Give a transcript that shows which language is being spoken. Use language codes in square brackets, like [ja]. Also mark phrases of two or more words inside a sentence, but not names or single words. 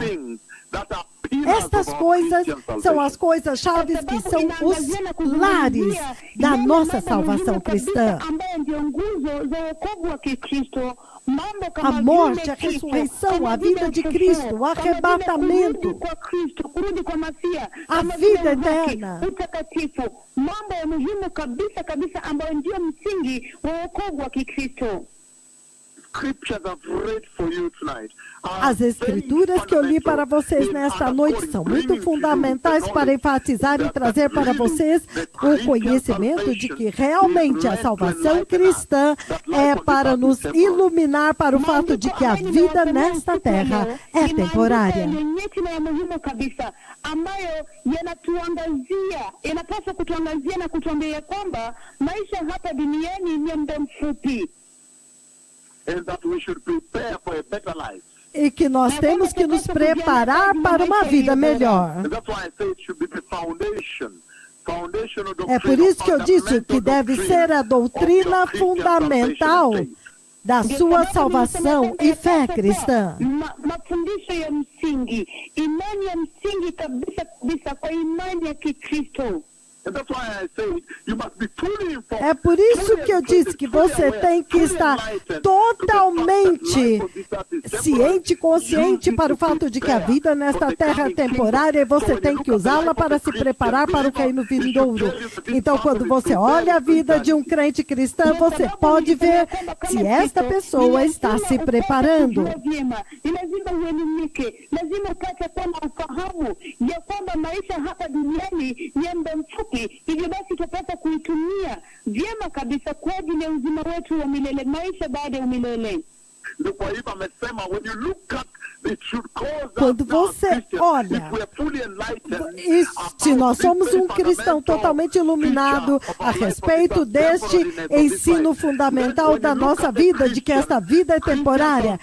[pt] Estas coisas são as coisas chaves que são os pilares da nossa salvação cristã. A morte, a ressurreição, a vida de Cristo, o arrebatamento, a vida eterna. [sw] Mambo ya muhimu kabisa kabisa ambayo ndio msingi wa wokovu wa Kikristo. [pt] As escrituras que eu li para vocês nesta noite são muito fundamentais para enfatizar e trazer para vocês o conhecimento de que realmente a salvação cristã é para nos iluminar para o fato de que a vida nesta terra é temporária. [sw] Ambayo yanapaswa kutuangazia na kutuambia kwamba maisha hapa duniani ni muda mfupi. [pt] E que nós temos que nos preparar para uma vida melhor. É por isso que eu disse que deve ser a doutrina fundamental da sua salvação e fé cristã. [sw] Mafundisho ya msingi, imani ya msingi kabisa kabisa kwa imani ya Kikristo. [pt] É por isso que eu disse que você tem que estar totalmente ciente, consciente para o fato de que a vida nesta terra é temporária e você tem que usá-la para se preparar para o reino vindouro. Então, quando você olha a vida de um crente cristão, você pode ver se esta pessoa está se preparando. [sw] Hivyo basi tutapata kuitumia vyema kabisa kwa ajili ya uzima wetu wa milele, maisha baada ya milele. [pt] Quando você olha, se nós somos um cristão totalmente iluminado a respeito deste ensino fundamental da nossa vida, de que esta vida é temporária.